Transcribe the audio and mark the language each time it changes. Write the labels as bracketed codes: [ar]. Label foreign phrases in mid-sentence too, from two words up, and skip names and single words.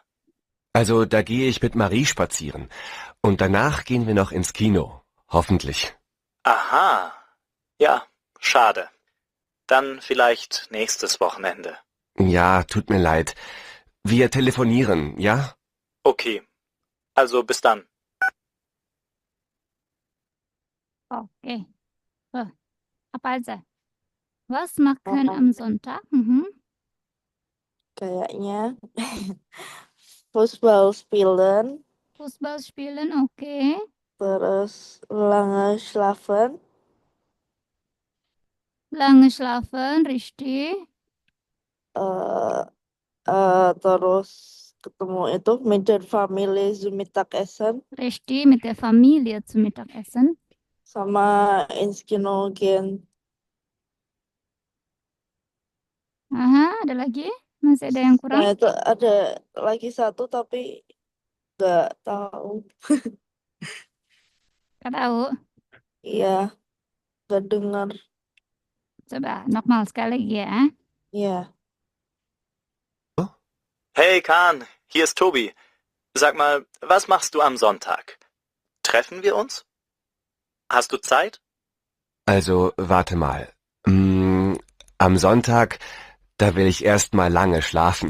[de] Also, da gehe ich mit Marie spazieren. Und danach gehen wir noch ins Kino. Hoffentlich. Aha, ja, schade. Dann vielleicht nächstes Wochenende. Ja, tut mir leid. Wir telefonieren, ja? Okay, also bis dann. [id] Oke. So, apa aja? [de] Was makan am Sonntag? [id] Kayaknya [de] Fußball spielen, Fußball spielen, [id] oke. terus [de] lange schlafen, Lange schlafen, richtig. [id] terus ketemu itu [de] mit der Familie zum Mittagessen, Richtig, mit der Familie zum Mittagessen. sama ins Kino gehen. [id] Aha, ada lagi? Masih ada yang kurang? Nah, itu ada lagi satu tapi nggak tahu. Nggak tahu. Iya, nggak dengar. Coba nochmal sekali lagi ya. Iya. [de] Hey Kahn, hier ist Tobi. Sag mal, was machst du am Sonntag? Treffen wir uns? Hast du Zeit? Also, warte mal. Am Sonntag, da will ich erst mal lange schlafen.